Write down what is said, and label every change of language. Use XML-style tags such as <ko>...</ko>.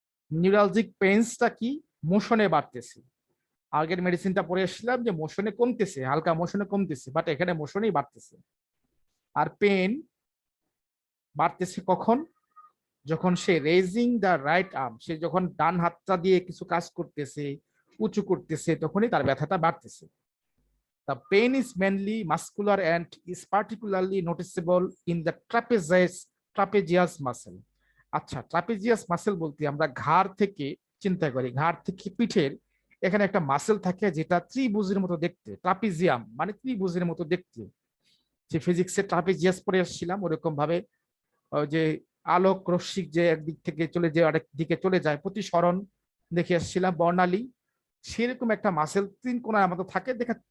<bn>Neuralgic পেইনসটা কি, মোশনে বাড়তেছে। আগের মেডিসিনটা পরে এসেছিলাম যে মোশনে কমতেছে, হালকা মোশনে কমতেছে, বাট এখানে মোশনেই বাড়তেছে। আর পেন বাড়তেছে কখন, যখন সে</bn> <en>raising the right arm,</en> <bn>সে যখন ডান হাতটা দিয়ে কিছু কাজ করতেছে, উঁচু করতেছে, তখনই তার ব্যথাটা বাড়তেছে।</bn> <en>The pain is mainly muscular and is particularly noticeable in the trapezius muscle.</en> <bn>আচ্ছা, ট্রাপিজিয়াস মাসেল বলতে আমরা ঘাড় থেকে চিন্তা করি, ঘাড় থেকে পিঠের এখানে একটা মাসেল থাকে যেটা ত্রিভুজের মতো দেখতে, ট্রাপিজিয়াম মানে ত্রিভুজের মতো দেখতে। যে ফিজিক্সে ট্রাপিজিয়াস পড়ে আসছিলাম ওরকম ভাবে ওই যে আলোক রশ্মি যে একদিক থেকে চলে যে আরেক দিকে চলে যায়, প্রতিসরণ দেখে আসছিলাম বর্ণালী, সেরকম একটা মাসেল তিন কোণার মতো থাকে দেখা।</bn>